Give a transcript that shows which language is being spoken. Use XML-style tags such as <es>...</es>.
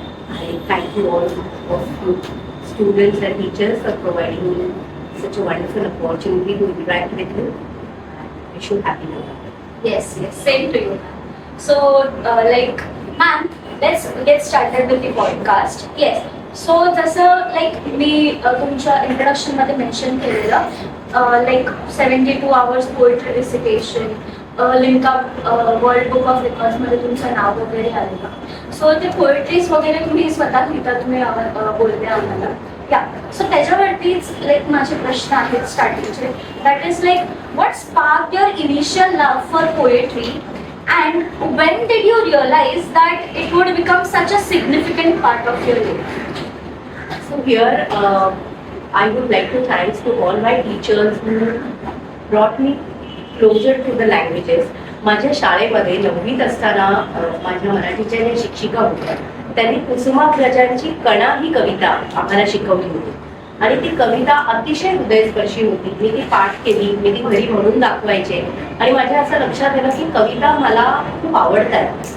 <en>I thank you all of you students and teachers for providing me such a wonderful opportunity to interact with you. I wish you happy New Year. Yes, same to you, ma'am. So, ma'am, let's get started with the podcast. Yes.</en> <mr>So, जसं मी तुमच्या introduction मध्ये mention केलेलं</mr> <en>72 hours</en> <mr>poetry recitation Limca world book of records मध्ये तुमचं नाव वगैरे आलेलं. So ते poetries वगैरे तुम्ही स्वतः लिहिता, तुम्ही बोलले आम्हाला. या सो त्याच्यावरतीच माझे प्रश्न आहेत स्टार्टिंगचे.</mr> <en>That is what spark your initial love for poetry and when did you realize that it would become such a significant part of your life? So here I would like to thanks to all my teachers who brought me closer to the languages.</en> <mr>माझ्या शाळेमध्ये 9वीत असताना माझ्या मराठीच्या ज्या शिक्षिका होत्या त्यांनी कुसुमाग्रजांची कणा ही कविता आम्हाला शिकवली होती आणि ती कविता अतिशय हृदयस्पर्शी होती. मी ती पाठ केली, मी ती घरी म्हणून दाखवायचे आणि माझ्या असं लक्षात आलं की कविता मला खूप आवडतात.</mr>